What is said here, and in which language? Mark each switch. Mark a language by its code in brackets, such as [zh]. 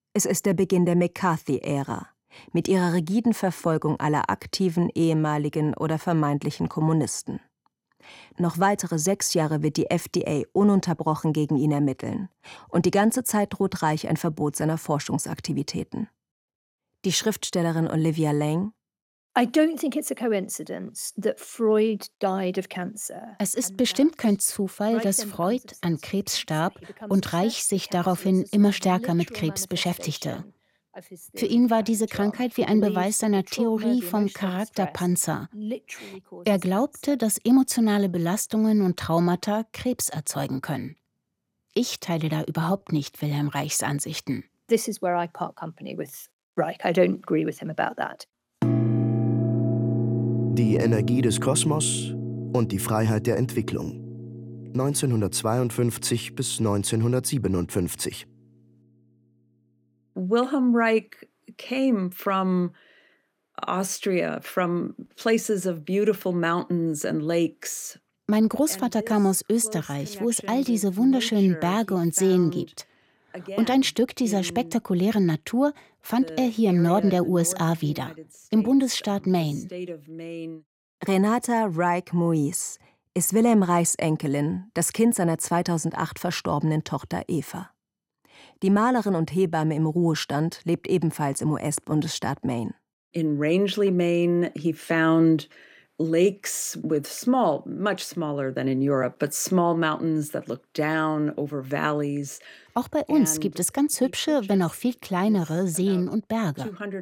[de] Es ist der Beginn der McCarthy-Ära. Mit ihrer rigiden Verfolgung aller aktiven, ehemaligen oder vermeintlichen Kommunisten. Noch weitere 6 Jahre wird die FDA ununterbrochen gegen ihn ermitteln. Und die ganze Zeit droht Reich ein Verbot seiner Forschungsaktivitäten. Die Schriftstellerin Olivia Lang: [en] I don't think it's a coincidence that Freud died of cancer. [de] Es ist bestimmt kein Zufall, dass Freud an Krebs starb und Reich sich daraufhin immer stärker mit Krebs beschäftigte. Für ihn war diese Krankheit wie ein Beweis seiner Theorie vom Charakterpanzer. Er glaubte, dass emotionale Belastungen und Traumata Krebs erzeugen können. Ich teile da überhaupt nicht Wilhelm Reichs Ansichten. [en] This is where I part company with Reich. I don't agree with him about that. [de] Die Energie des Kosmos und die Freiheit der Entwicklung. 1952 bis 1957. [en] Wilhelm Reich came from Austria, from places of beautiful mountains and lakes. [de] Mein Großvater kam aus Österreich, wo es all diese wunderschönen Berge und Seen gibt. Und ein Stück dieser spektakulären Natur fand er hier im Norden der USA wieder, im Bundesstaat Maine. Renata Reich-Muis ist Wilhelm Reichs Enkelin, das Kind seiner 2008 verstorbenen Tochter Eva. Die Malerin und Hebamme im Ruhestand lebt ebenfalls im US-Bundesstaat Maine. [en] In Rangeley, Maine, he found lakes with small, much smaller than in Europe, but small mountains that look down over valleys. [de] Auch bei uns gibt es ganz hübsche, wenn auch viel kleinere Seen und Berge.